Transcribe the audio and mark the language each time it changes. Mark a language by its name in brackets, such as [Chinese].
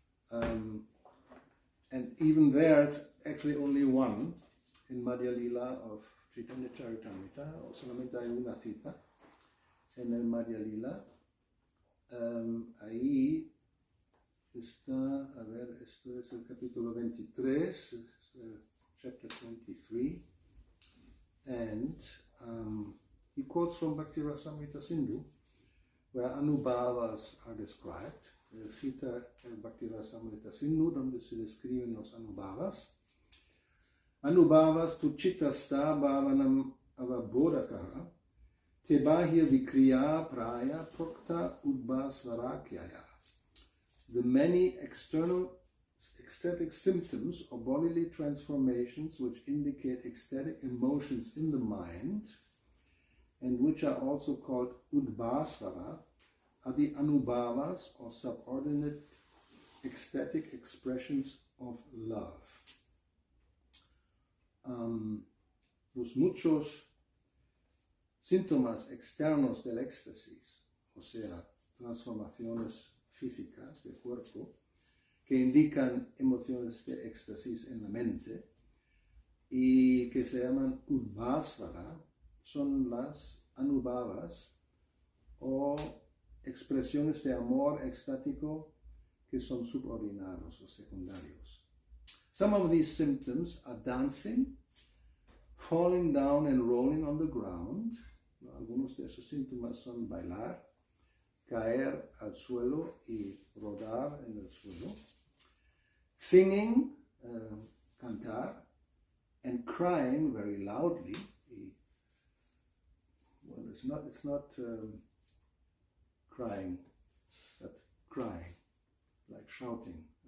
[English] And even there, it's actually only one in Madhya Lila of Chaitanya Charitamrita, [Spanish] o solamente hay una cita en el Madhya Lila. Ahí está, a ver, esto es el capítulo 23, [English] chapter 23, and he quotes from Bhakti-yoga Sindhu, where Anubhavas are described. [Spanish] Cita el Bhakti-yoga Sindhu, donde se describen los Anubhavas. [Sanskrit] Anubhavas tu chittasta bhavanam avabodhakaha te bahya vikriya praya prokta udbhasvarakyaya. [English] The many external ecstatic symptoms or bodily transformations which indicate ecstatic emotions in the mind and which are also called udbhasvara are the anubhavas or subordinate ecstatic expressions of love. [Spanish] Los muchos síntomas externos del éxtasis, o sea, transformaciones físicas del cuerpo, que indican emociones de éxtasis en la mente y que se llaman udbhasvara, son las anubhavas o expresiones de amor extático que son subordinados o secundarios. [English] Some of these symptoms are dancing, falling down and rolling on the ground. [Spanish] Algunos de esos síntomas son bailar, caer al suelo y rodar en el suelo. [English] Singing, cantar, and crying very loudly. Well, it's not crying, but crying, like shouting.